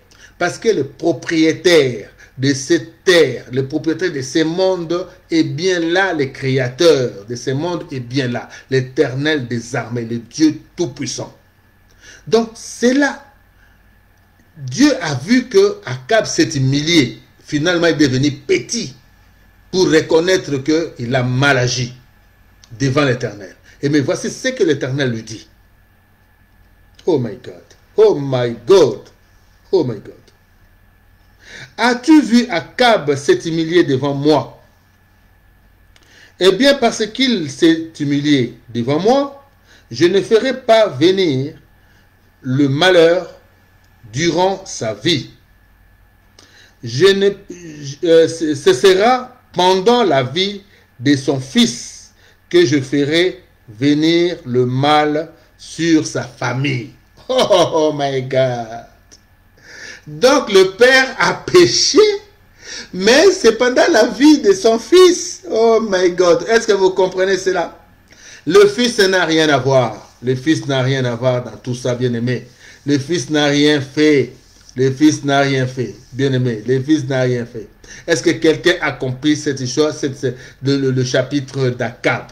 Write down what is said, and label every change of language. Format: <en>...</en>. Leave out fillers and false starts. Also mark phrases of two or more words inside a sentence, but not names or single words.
<fr>Parce que le propriétaire de cette terre, le propriétaire de ce monde est bien là, le créateur de ce monde est bien là, l'Éternel des armées, le Dieu tout-puissant. Donc c'est là, Dieu a vu que Akab s'est humilié, finalement il est devenu petit pour reconnaître qu'il a mal agi devant l'Éternel. Et mais voici ce que l'Éternel lui dit.</fr> <en>Oh my God, Oh my God. Oh my God.</en> <fr>As-tu vu Akab s'est humilié devant moi? Eh bien, parce qu'il s'est humilié devant moi, je ne ferai pas venir le malheur durant sa vie. Ce sera pendant la vie de son fils que je ferai venir le mal sur sa famille.</fr> <en>Oh my God.</en> <fr>Donc le père a péché, mais c'est pendant la vie de son fils.</fr> <en>Oh my God.</en> <fr>Est-ce que vous comprenez cela? Le fils n'a rien à voir. Le fils n'a rien à voir dans tout ça, bien-aimé. Le fils n'a rien fait. Le fils n'a rien fait. Bien-aimé, le fils n'a rien fait. Est-ce que quelqu'un a compris cette chose, le chapitre d'Akab?</fr>